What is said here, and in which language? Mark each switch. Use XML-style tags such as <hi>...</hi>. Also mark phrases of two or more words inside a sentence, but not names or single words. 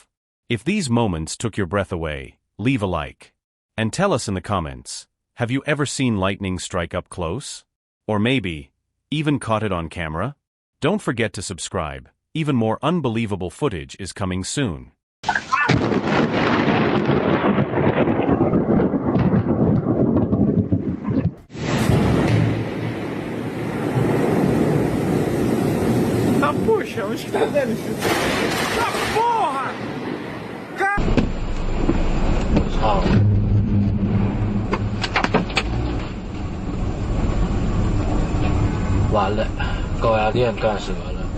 <en>If these moments took your breath away, leave a like. And tell us in the comments, have you ever seen lightning strike up close? Or maybe, even caught it on camera? Don't forget to subscribe. Even more unbelievable footage is coming soon.</en> <pt>Ah, puxa, onde que tá dando isso? Ah, porra!</pt> <zh>操！完了，高压电干折了。</zh>